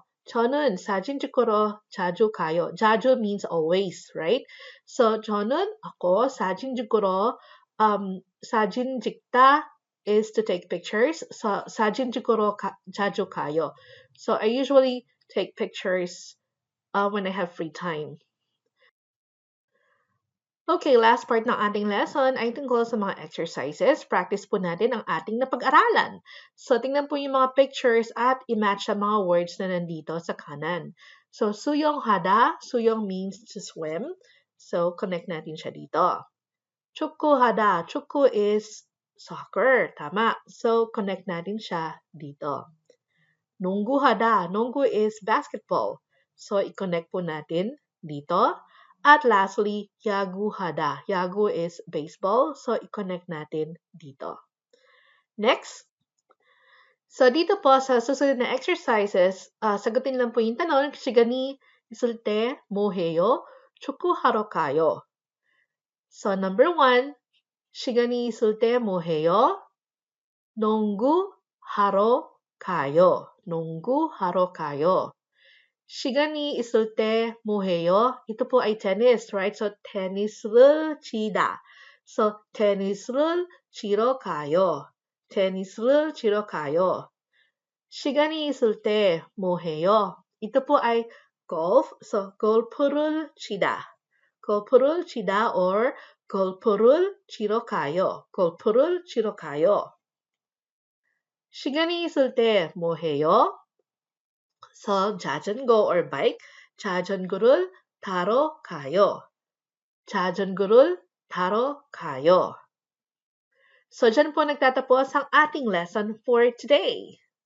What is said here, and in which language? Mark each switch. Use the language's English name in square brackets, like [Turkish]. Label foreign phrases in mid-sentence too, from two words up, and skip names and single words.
[Korean] 저는 사진 찍으러 자주 가요. [English] 자주 means always, right? So 저는 ako [Korean] 사진 찍으러 사진 찍다 [English] is to take pictures. [Korean] So 사진 찍으러 자주 가요. [English] So I usually take pictures when I have free time. [Filipino] Okay, [English] last part [Filipino] ng ating lesson ay tungkol sa mga exercises. Practice po natin ang ating napag-aralan. So, tingnan po yung mga pictures at i-match ang mga words na nandito sa kanan. [English] So, [Korean] 수영 하다. [English] Suyong means to swim. [Filipino] So, connect natin siya dito. [Korean] 축구 하다. [English] 축구 is soccer. [Filipino] Tama. So, connect natin siya dito. [Korean] 농구 하다. 농구 [English] is basketball. [Filipino] So, i-connect po natin dito. At lastly, [Korean] 야구 하다. [English] Yagu is baseball, so [Filipino] i-connect natin dito. Next. So dito po sa susunod na exercises, sagutin lang po yung tanong, [Korean] 시간이 있을 때 뭐 해요? 축구하러 가요. So number 1, 시간이 있을 때 뭐 해요? 농구하러 가요. 농구하러 가요. 시간이 있을 때 뭐 해요? [Filipino] ito po ay tennis, right? So, [Korean] 테니스를 치다. So, 테니스를 치러 가요. 테니스를 치러 가요. 시간이 있을 때 뭐 해요? ito po ay golf. So, 골프를 치다. 골프를 치다 or 골프를 치러 가요. 골프를 치러 가요. 시간이 있을 때 뭐 해요? So, 자전거 or bike, 자전거를 타러 가요. 자전거를 타러 가요. [Filipino] So, dyan po nagtatapos ang ating lesson [English] for today.